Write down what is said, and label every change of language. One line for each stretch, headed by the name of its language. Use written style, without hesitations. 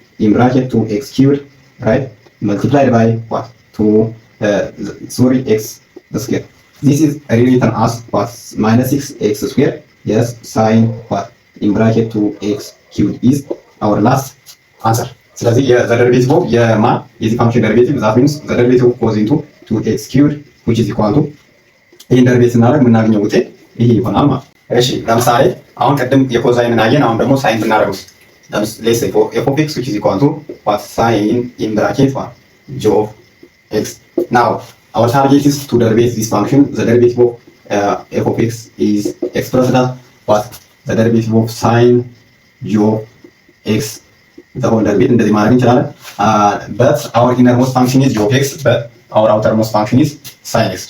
English: In bracket 2x cubed, right? Multiplied by what? 2 x square. This is rewritten as what? Minus 6x square. Yes, sine what? In bracket 2x cubed is our last answer.
Amharic: ስለዚህ የደሪቬቲቭ ኦፍ የማን የዚህ ፋንክሽን ደሪቬቲቭ ዛት ሚንስ ደሪቬቲቭ ኦፍ ኮዝ ኢንቱ 2x cubed
English: which is equal to
Amharic: ይሄን ደሪቬት ስናደርግ የምናገኘው ውጤት ይሄ ይሆናል ማለት ነው። እሺ ለምሳሌ አሁን ቅድም የኮዛይንን አየን፣ አሁን ደግሞ ሳይን ብናደርገው
English: let's say f of x which is equal to what? Sine in bracket what? G of x. Now our target is to derivate this function. The derivative of f of x is expressed as what? The derivative of sine G of x the whole derivative
Amharic: እንደዚህ ማድረግ እንችላለን።
English: but our innermost function is g of x, but our outermost function is sin x.